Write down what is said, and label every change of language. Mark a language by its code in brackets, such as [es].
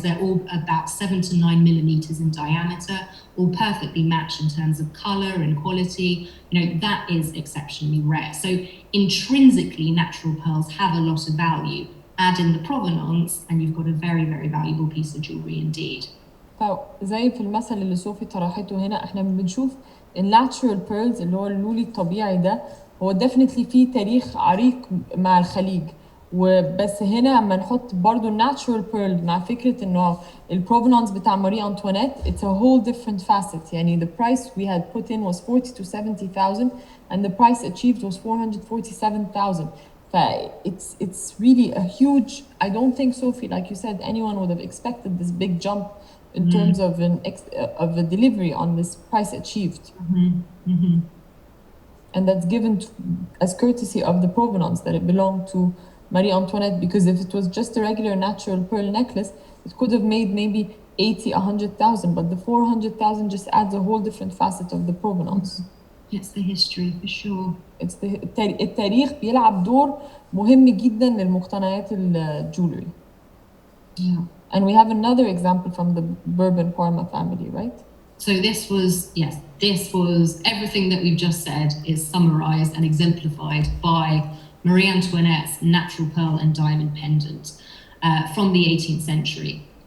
[en] They're all about 7 to 9 millimeters in diameter, all perfectly matched in terms of color and quality. That is exceptionally rare. So intrinsically, natural pearls have a lot of value. Add in the provenance, and you've got a very, very valuable piece of jewelry indeed. [ar] زي في المثل اللي صوفي طرحته هنا، احنا بنشوف الناتشورال بيرلز اللي هو اللولي الطبيعي ده هو [en] definitely [ar] فيه تاريخ عريق مع الخليج. وبس هنا لما نحط برضو الناتشورال بيرل مع فكرة انه البروفنانس بتاع ماري أنطوانيت [en] it's a whole different facet. [ar] يعني [en] the price we had put in was 40 to 70,000 and the price achieved was 447,000. It's really a huge, I don't think, Sophie, like you said, anyone would have expected this big jump in terms of a delivery on this price achieved. And that's given as courtesy of the provenance that it belonged to Marie Antoinette, because if it was just a regular natural pearl necklace, it could have made maybe 80, 100,000, but the 400,000 just adds a whole different facet of the provenance. It's the history for sure. It's [ar] التاريخ بيلعب دور مهم جدا للمقتنيات الجولري. [en] Yeah. And we have another example from the Bourbon Parma family, right? So this was everything that we've just said is summarized and exemplified by Marie Antoinette's natural pearl and diamond pendant from the 18th century.